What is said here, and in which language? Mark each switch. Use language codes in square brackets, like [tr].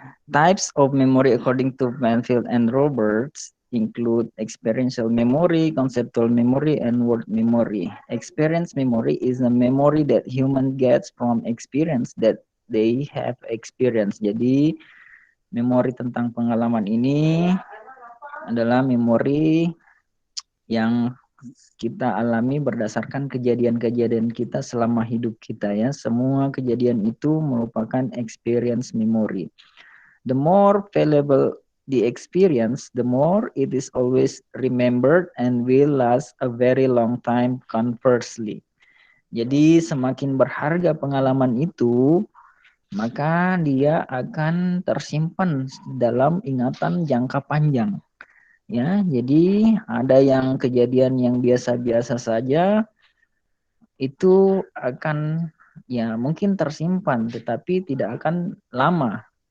[en] Types of memory according to Banfield and Roberts include experiential memory, conceptual memory, and word memory. Experience memory is a memory that human gets from experience that they have experienced. [id] Jadi, memori tentang pengalaman ini adalah memori yang kita alami berdasarkan kejadian-kejadian kita selama hidup kita ya. Semua kejadian itu merupakan experience memory. [en] The more valuable the experience, the more it is always remembered and will last a very long time conversely. [id] Jadi semakin berharga pengalaman itu, maka dia akan tersimpan dalam ingatan jangka panjang. Ya, jadi ada yang kejadian yang biasa-biasa saja itu akan ya mungkin tersimpan tetapi tidak akan lama.